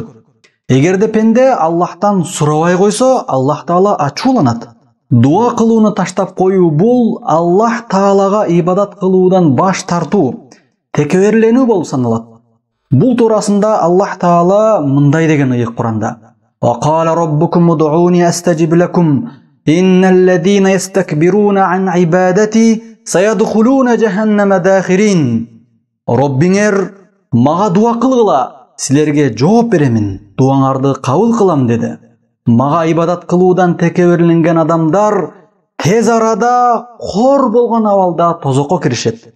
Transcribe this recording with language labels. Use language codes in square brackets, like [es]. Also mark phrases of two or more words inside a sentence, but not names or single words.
[ky] Эгерде пенде Аллахтан сурабай койсо, Аллах Таала ачууланат. Дуа кылууну таштап коюу бул Аллах Таалага ибадат кылуудан баш тартуу, текеберленүү болуп саналат. Бул туурасында Аллах Таала мындай деген ыйык Куранда: [ar] "وقال ربكم ادعوني أستجب لكم إن الذين يستكبرون عن عبادتي سيدخلون جهنم داخرين." [ky] Роббиңер мага дуа кылгыла, силерге жооп беремин, дуаңарды кабыл кылам деди. Мага ибадат кылуудан текеберленген адамдар тез арада кор болгон абалда тозокко киришет.